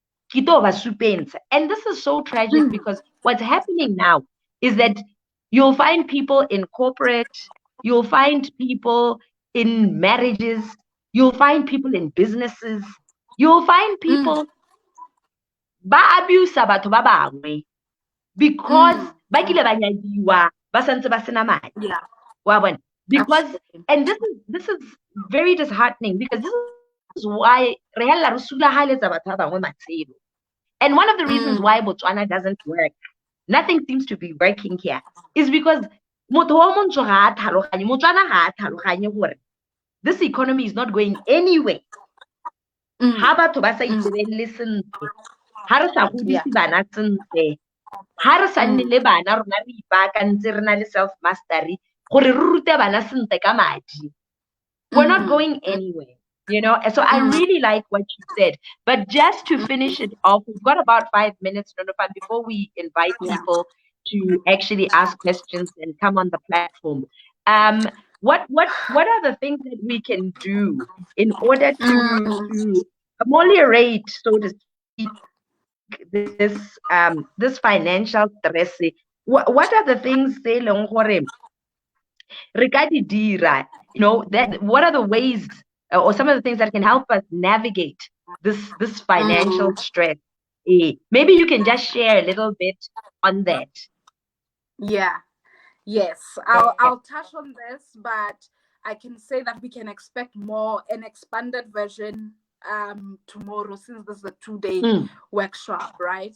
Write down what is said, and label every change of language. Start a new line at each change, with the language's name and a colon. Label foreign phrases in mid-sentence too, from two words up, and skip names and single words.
English: And this is so tragic because what's happening now is that you'll find people in corporate, you'll find people in marriages, you'll find people in businesses, you'll find people
Tswana: ba abuse batho ba bangwe
English: because
Tswana: ba kile ba nyadiwa ba santse ba sena madi.
English: Yeah.
Tswana: Wa bona?
English: Because Absolutely. and this is very disheartening because this is why
Tswana: re hella re sulahaletsa batho ba bangwe matshelo.
English: And one of the reasons why Botswana doesn't work, nothing seems to be working here, is because
Tswana: motho wa montsho ga a tlhaloganye, Motswana ga a tlhaloganye gore
English: this economy is not going anywhere.
Tswana: Ha batho ba sa itebelle sentle, ha re sa godise bana sentle, ha re sa nne le bana rona re ipaakantse re na le
English: self mastery
Tswana: gore re rute bana sentle ka madi,
English: we're not going anywhere. You know, so I really like what you said. But just to finish it off, we've got about 5 minutes, Nonofan, before we invite people to actually ask questions and come on the platform. What are the things that we can do in order to ameliorate, so to speak, this financial stress? What are the things they
Tswana: leng gore re ka di dira?
English: You know, that what are the ways or some of the things that can help us navigate this financial stress? Maybe you can just share a little bit on that. Yeah. Yes. I'll touch on this, but I can say that we can expect more an expanded version tomorrow, since this is a 2-day workshop, right?